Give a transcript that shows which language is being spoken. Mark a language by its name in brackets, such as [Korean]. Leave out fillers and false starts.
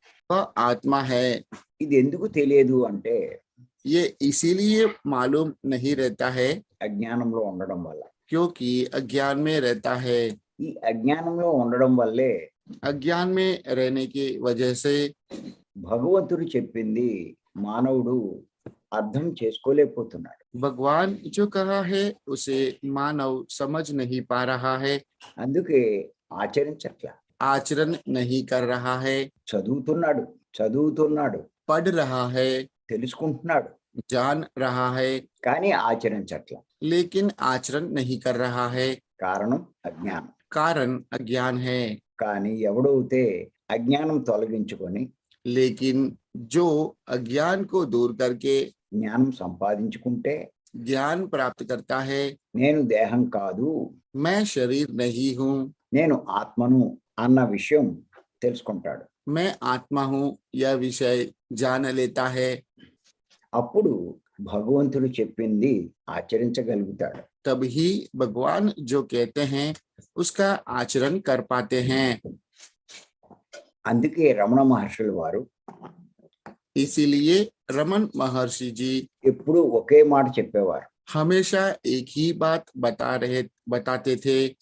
[Hindi] वह आत्मा है। [Telugu] ఇది ఎందుకు తెలియదు అంటే [Hindi] ये इसीलिए मालूम नहीं रहता है [Telugu] అజ్ఞానంలో ఉండడం వల్ల. [Hindi] क्योंकि अज्ञान में रहता है। [Telugu] ఈ అజ్ఞానంలో ఉండడం వల్లే [Hindi] अज्ञान में रहने की वजह से [Telugu] భగవంతుడు చెప్పింది మానవుడు అర్థం చేసుకోలేకపోతున్నాడు. [Hindi] भगवान जो कहा है उसे मानव समझ नहीं पा रहा है, [Telugu] అందుకే ఆచరించట్లా. [Hindi] आचरण नहीं कर रहा है। [Telugu] చదువుతున్నాడు, [Hindi] पढ़ रहा है, [Telugu] తెలుసుకుంటున్నాడు, [Hindi] जान रहा है, [Telugu] కానీ ఆచరించట్లా. [Hindi] लेकिन आचरण नहीं कर रहा है। [Telugu] కారణం అజ్ఞానం. [Hindi] कारण अज्ञान है। [Telugu] కానీ ఎవడైతే అజ్ఞానం తొలగించుకొని [Hindi] लेकिन जो अज्ञान को दूर करके [Telugu] జ్ఞానం సంపాదించుకుంటే [Hindi] ज्ञान प्राप्त करता है, [Telugu] నేను దేహం కాదు, [Hindi] मैं शरीर नहीं हूँ, [Telugu] నేను ఆత్మను అన్న విషయం తెలుసుకుంటాడు. [Hindi] मैं आत्मा हूँ यह विषय जान लेता है। [Telugu] అప్పుడు భగవంతుడు చెప్పింది ఆచరించగలుగుతాడు. [Hindi] तभी भगवान जो कहते हैं उसका आचरण कर पाते हैं। [Telugu] అందుకే రమణ మహర్షుల వారు [Hindi] इसीलिए रमन महर्षि जी [Telugu] ఎప్పుడూ ఒకే మాట చెప్పేవారు. [Hindi] हमेशा एक ही बात बताते थे।